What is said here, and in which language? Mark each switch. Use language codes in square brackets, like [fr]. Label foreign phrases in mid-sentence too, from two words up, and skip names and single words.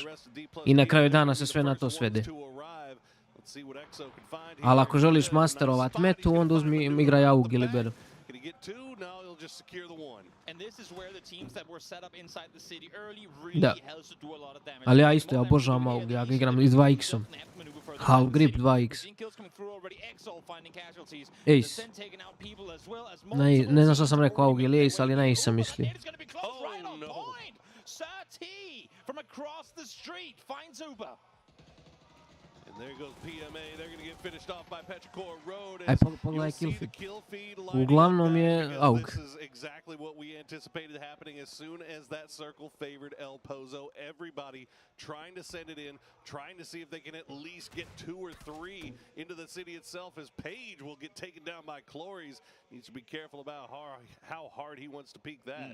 [hr] I na kraju dana se sve na to svede. Ali ako želiš masterovat metu, onda uzmi igraj AUG ili Beryl. Da. Ali ja isto, ja obožavam AUG, ja ga igram i 2x-om. [en] Half grip 2x. Ace. [hr] Ne znam što sam rekao AUG ili Ace, ali na Ace sam misli. Aj, pogledaj [en] kill feed. [hr] Uglavnom je AUG. [en] Trying to send it in, trying to see if they can at least get 2 or 3 into the city itself, as Page will get taken down by Clories. Needs to be careful about how hard he wants to peek that.